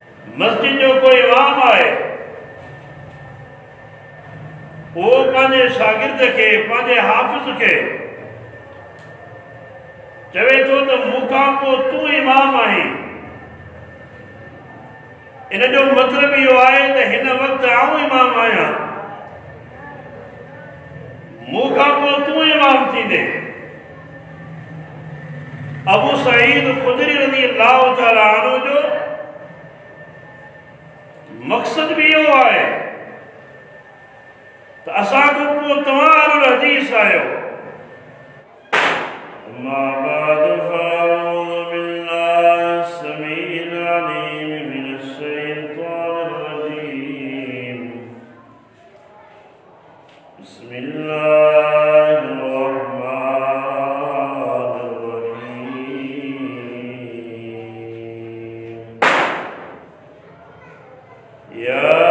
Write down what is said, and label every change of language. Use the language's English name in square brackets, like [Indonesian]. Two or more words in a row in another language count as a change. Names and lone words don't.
[Sindhi] मस्जिद जो कोई इमाम आए वो पांजे शागिर्द के पांजे हाफिज के चवे तो मूंखां पोइ तू इमाम आहीं। इन जो मतलब इहो आहे त हिन वक़्तु आऊं इमाम आहियां, मूंखां पोइ तू इमाम थींदे। अबू सईद खुदरी [Arabic] رضي الله تعالى عنه [Sindhi] जो मक़सद भी इहो आहे त असां खां पोइ तव्हां [Arabic] أهل الحديث [Sindhi] आहियो। [Arabic] أما بعد فأعوذ بالله السميع العليم من الشيطان الرجيم. بسم الله الرحمن الرحيم. या